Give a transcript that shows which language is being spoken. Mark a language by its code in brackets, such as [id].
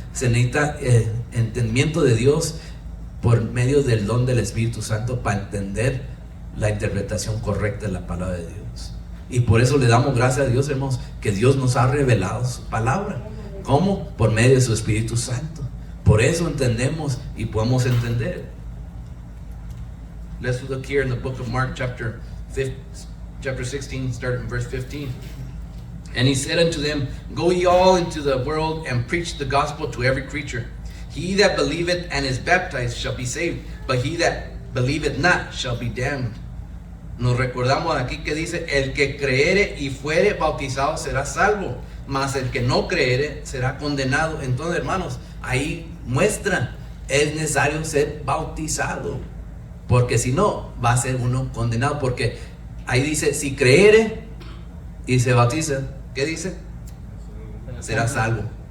[es] Se necesita entendimiento de Dios por medio del don del Espíritu Santo para entender la interpretación correcta de la palabra de Dios. Y por eso le damos gracias a Dios, hermanos, que Dios nos ha revelado su palabra. ¿Cómo? Por medio de su Espíritu Santo. Por eso entendemos y podemos entender. [en] Let's look here in the book of Mark, chapter 16, starting in verse 15. And he said unto them, Go ye all into the world and preach the gospel to every creature. He that believeth and is baptized shall be saved, but he that believeth not shall be damned. [es] Nos recordamos aquí que dice, el que creere y fuere bautizado será salvo, mas el que no creere será condenado. Entonces, hermanos, ahí muestra, es necesario ser bautizado, porque si no, va a ser uno condenado, porque ahí dice, si creere y se bautiza, ¿qué dice? Será salvo.